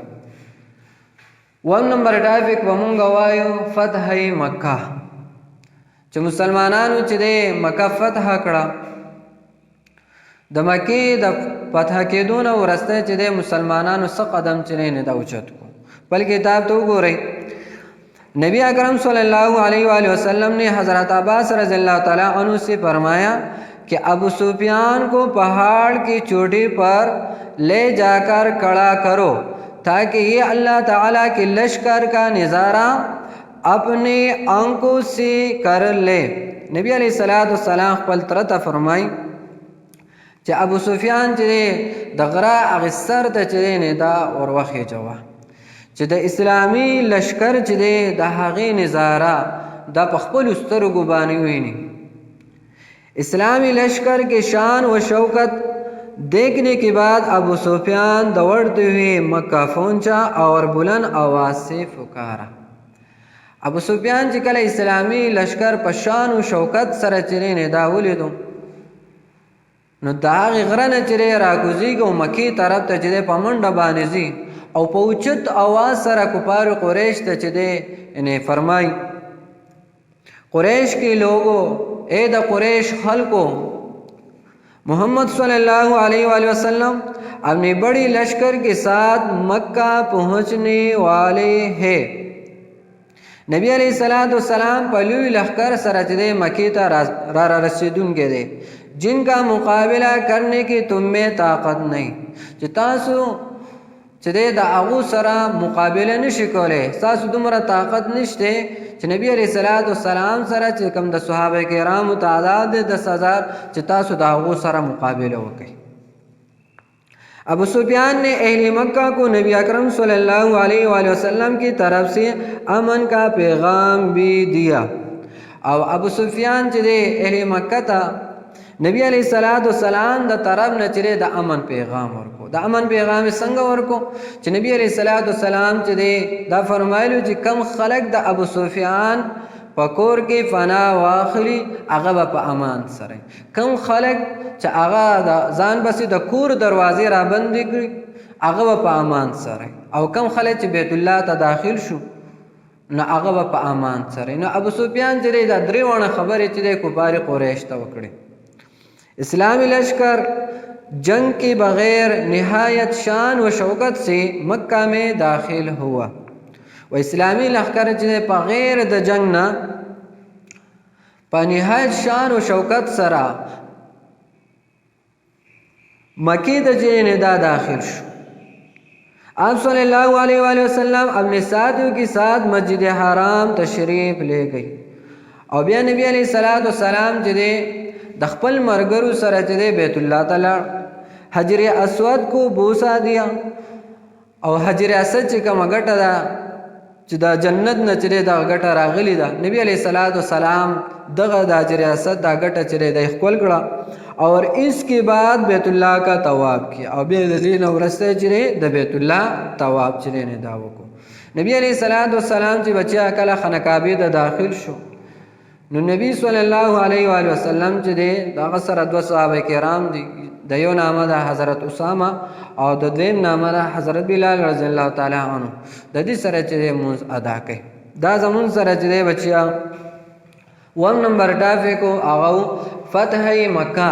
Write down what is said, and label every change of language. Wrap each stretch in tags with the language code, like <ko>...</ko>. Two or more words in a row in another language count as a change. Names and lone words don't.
<ps>1 نمبر ټاپک به مونږ وایو فتح مکه چې مسلمانانو چې دی مکه فتح کړه. د مکې د فتح کېدو نه وروسته چې دی مسلمانانو څه قدم چې دی نه دا اوچت کو. بل کتاب تو گورئی</ps> <ur>نبی اکرم صلی اللہ علیہ وآلہ وسلم نے حضرت عباس رضی اللہ تعالیٰ عنہ سے فرمایا کہ ابو سفیان کو پہاڑ کی چوٹی پر لے جا کر کھڑا کرو تاکہ یہ اللہ تعالیٰ کے لشکر کا نظارہ اپنے آنکھوں سے کر لے.</ur> <ps>نبی علیہ السلام خپل تره ته فرمای چې ابو سفیان چې د غره هغې سر ته چې دی دا ور وخېجوه چې د اسلامي لشکر چې دی د هغې نظاره دا په خپلو سترګو باندې ویني.</ps> <ur>اسلامی لشکر کے شان و شوکت دیکھنے کے بعد ابو سفیان دوڑتے ہوئے مکہ پہنچا اور بلند آواز سے پکارا.</ur> <ps>ابو سفیان چې کله اسلامی لشکر په شان و شوکت سره چې دی دا ولیدو نو د هغې غره نه چې دی راکوزېږي او مکې طرف ته چې دی په منډه باندې ځي او په اوچت آواز سره کفار قریش ته چې دی</ps> <ur>انہیں فرمائی قریش کے لوگوں اے</ur> <ps>دا قریش خلقو</ps> <ur>محمد صلی اللہ علیہ وآلہ وسلم اپنی بڑی لشکر کے ساتھ مکہ پہنچنے والے ہیں.</ur> <ps>نبی علیہ السلام په لوی لښکر سره چې دی مکې ته را رسېدونکی دی</ps> <ur>جن کا مقابلہ کرنے کی تم میں طاقت نہیں</ur> <ps>چې تاسو چې دی د هغو سره مقابله نشي کولی ستاسو دومره طاقت نشته چې نبی علیہ السلام سره چې کوم د صحابه کرامو تعداد دی 10,000 چې تاسو د هغو سره مقابله وکړئ.</ps> <ur>ابو سفیان نے اہل مکہ کو نبی اکرم صلی اللہ علیہ وآلہ وسلم کی طرف سے امن کا پیغام بھی دیا.</ur> <ps>او ابو سفیان چې دی اہل مکہ ته نبی علیہ السلام د طرف نه چې د امن پیغام ورکو. د امن پیغام څنګه ورکو چې نبی علیہ السلام چې دی دا فرمایلو چې کم خلق د ابو سفیان په کور کې پناه واخلي هغه به په امان سره. کم خلق چې هغه د ځان پسې د کور دروازې را بندې کړي هغه به په امان سره او کم خلق چې بیت الله ته داخل شو نو هغه به په امان سره. نو ابو سفیان چې دی دا 3 وړه خبرې چې دی کفار قریش ته وکړي.</ps> <ur>اسلامی لشکر جنگ کے بغیر نہایت شان و شوکت سے مکہ میں داخل ہوا.</ur> <ps>و اسلامی لشکر چې بغیر د جنگ نه په نهایت شان و شوکت سره مکې ته چې دا داخل شو.</ps> <ur>آپ صلی اللہ علیہ وآلہ وسلم اپنے ساتھیوں کے ساتھ مسجد حرام تشریف لے گئی</ur> <ps>او بیا نبی علیہ السلام چې دی د خپل مرګرو سره چې دی بیت الله ته لاړ.</ps> <ur>حجر اسود کو بوسا دیا</ur> <ps>او حجر اسود چې کومه ګټه ده چې دا جنت نه چې دی دا ګټه راغلی ده نبی علیہ السلام دغه د حجر اسود دا ګټه چې دی خپل کړه</ps> <ur>اور اس کے بعد بیت اللہ کا طواف کیا</ur> <ps>او بیا د دې نه وروسته چې دی د بیت الله طواف چې دی نه دا وکړو. نبی علیہ السلام چې بچیا کله خانه کعبه ته داخل شو نو نبی صلی اللہ علیہ وآلہ وسلم چې دی دغه سره 2 صحابه کرام دي د یو نامه ده حضرت اسامه او د دویم نامه ده حضرت بلال رضی الله تعالی عنه. د دې سره چې مونځ ادا کوي. دا زمون سره چې بچیا 1 نمبر ټاپک هغه فتح مکه.</ps>